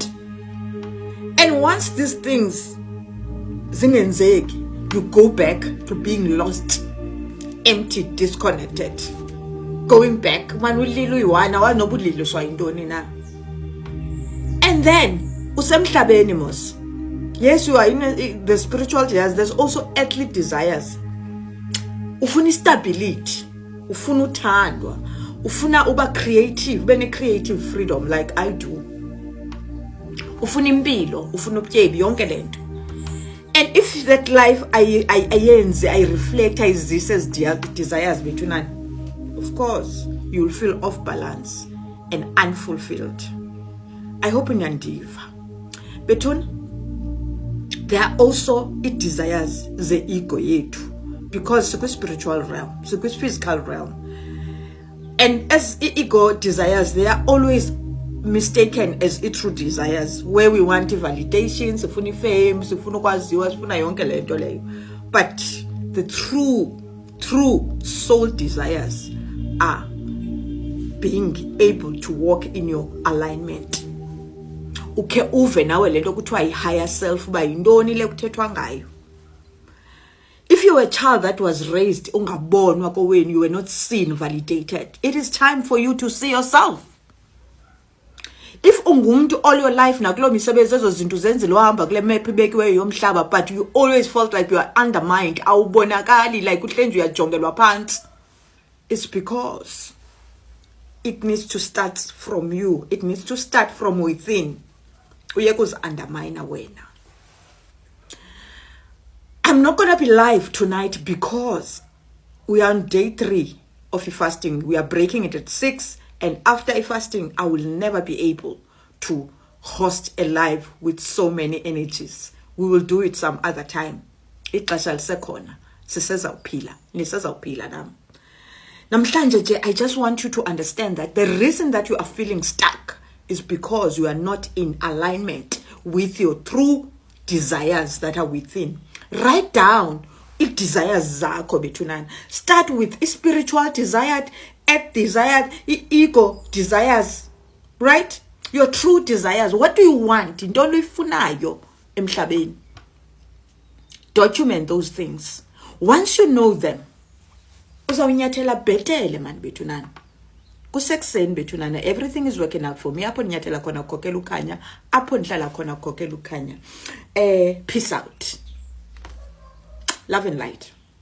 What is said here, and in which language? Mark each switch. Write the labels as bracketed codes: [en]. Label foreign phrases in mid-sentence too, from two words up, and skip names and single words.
[en] And once these things zingenzeki, you go back to being lost, empty, disconnected. Going back, man, and then usemhlabeni mos. Yes, you are in the spiritual desires. There's also earthly desires. Ufuna stability, [xh] ufuna uthandwa, ufuna uba [en] creative, bene creative freedom like I do. [xh] Ufuna impilo, ufuna ubutyebi, yonke lento. [en] And if that life I reflect as this as desires between, of course you will feel off balance and unfulfilled. [xh] I hope unyandiva. [en] Between, there are also it desires the ego yethu, because it's a spiritual realm, it's a physical realm. And as ego desires, they are always mistaken as true desires, where we want validation, [xh] sifuna fame, sifuna ukwaziwa, sifuna yonke lento leyo. [en] But the true soul desires are being able to walk in your alignment. [xh] Uke uve nawe lento kuthiwa [en] higher self, [xh] ba yintoni le kuthethwa ngayo. [en] If you were a child that was raised [xh] ungabonwa kowenu, [en] you were not seen, validated, it is time for you to see yourself. [xh] If ungumuntu [en] all your life [xh] nakulo misebenzi ezo zinto zenzile uhamba kule map ibekiweyo yomhlaba, [en] but you always felt like you are undermined, [xh] awubonakali, like uhlenje uyajongelwa phansi, [en] it's because it needs to start from you. It needs to start from within. [xh] Uyekuzi undermine wena. [en] I'm not going to be live tonight because we are on day 3 of a fasting. We are breaking it at 6, and after a fasting, I will never be able to host a live with so many energies. We will do it some other time. [xh] Ixesha lisekhona, sisezawuphila, nisezawuphila nam. [en] Namhlanje I just want you to understand that the reason that you are feeling stuck is because you are not in alignment with your true desires that are within. Write down it desires [xh] zakho bethunan. [en] Start with spiritual desired, earth desired, ego desires, right? Your true desires. What do you want? [xh] Intoni uyifunayo emhlabeni. [en] Document those things. Once you know them, [xh] uzawunyathela bhetele man bethunan. Kusekuseni bethunana, [en] everything is working out for me. [xh] Apho nyathela khona kukhokela ukhanya, apho ndihlala khona kukhokela ukhanya. [en] Peace out. Love and light.